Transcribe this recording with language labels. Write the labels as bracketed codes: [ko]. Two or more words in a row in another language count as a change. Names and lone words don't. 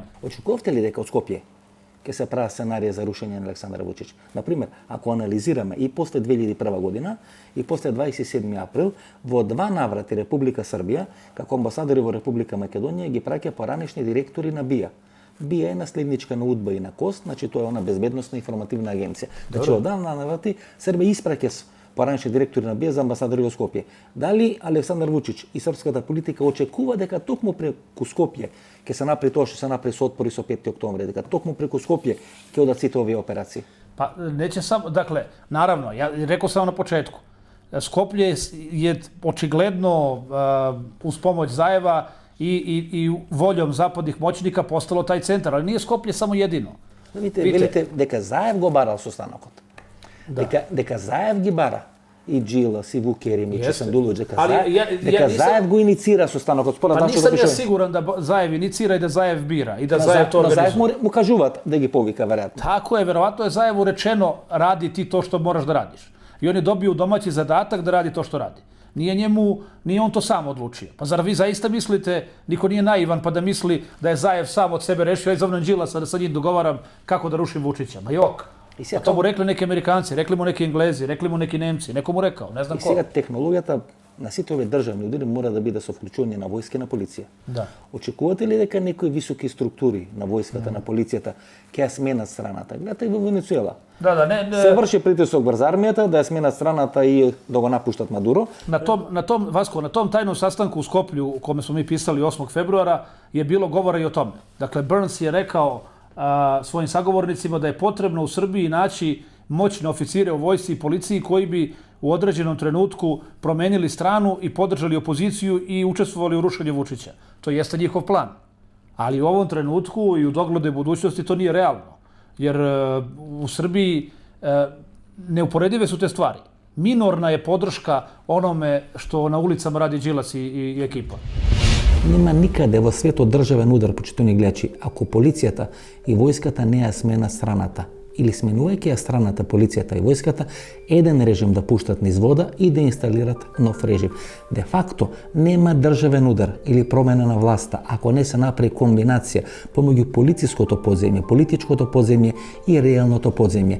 [sr] Očekujete li [mk] дека od Skopje ќе се прави сценарија за рушење на Александар Вучич? Например, ако анализираме и после 2001 година и после 27. април, во два наврати Република Србија, како амбасадори во Република Македонија, ги праќа поранешни директори на БИА. БИА е наследничка на УДБА и на КОС, значи тоа е она безбедносна информативна агенција. Значи, од давна наврати Србија испраќа поранешни директори на БИА за амбасадори во Скопје. Дали Александар Вучич и српската политика очекува дека токму преку Скопје ќе се направи тоа што се направи со отпори со 5. октомври, дека токму преку Скопје ќе одат сите овие операции? [sr] Pa neće samo, dakle, naravno, ja rekao sam na početku, Skoplje je očigledno uz pomoć Zajeva i voljom zapadnih moćnika postalo taj centar, ali nije Skoplje samo jedino. [mk] Велите дека Заев го барал состанокот. Дека Заев ги бара и Джилас, и Вук Еремич, и Сандулович, дека Заев го иницира состанокот. [sr] Pa nisam ja siguran da Zajev inicira i da Zajev bira i da Zajev to organizuje. [mk] На Заев му кажуват да ги повика, verovatno. [sr] Tako je, verovatno je Zajevu rečeno radi ti to što moraš da radiš. I on je dobio domaći zadatak da radi to što radi. Nije on to sam odlučio. Pa zar vi zaista mislite, niko nije naivan pa da misli da je Zajev sam od sebe rešio, ja zovnem Đilasa da sa njim dogovaram kako da rušim Vučića. Ma jok. A to mu rekli neki Amerikanci, rekli mu neki Englezi, rekli mu neki Nemci, neko mu rekao, ne znam ko. [mk] И сега технологијата на сите овие државни удари мора да биде со вклучување на војска и на полиција. Да. Очекувате ли дека некои високи структури на војската, на полицијата ќе ја сменат страната? Гледате и во Венецуела. Се врши притисок врз армијата да ја сменат страната и да го напуштат Мадуро. [sr] Na tom tajnom sastanku u Skoplju, u kome smo mi pisali 8. februara, je bilo govora i o tome. Dakle, Burns je rekao svojim sagovornicima da je potrebno u Srbiji naći moćne oficire u vojsci i policiji koji bi u određenom trenutku promenili stranu i podržali opoziciju i učestvovali u rušenju Vučića. To jeste njihov plan. Ali u ovom trenutku i u doglednoj budućnosti to nije realno. Jer u Srbiji neuporedive su te stvari. Minorna je podrška onome što na ulicama radi Đilas i ekipa. [mk] Нема никаде во светот државен удар, почитувани гледачи, ако полицијата и војската не ја смена страната или сменувајќи ја страната, полицијата и војската, еден режим да пуштат низ вода и да инсталират нов режим. Де факто нема државен удар или промена на власта ако не се направи комбинација помеѓу полициското подземје, политичкото подземје и реалното подземје.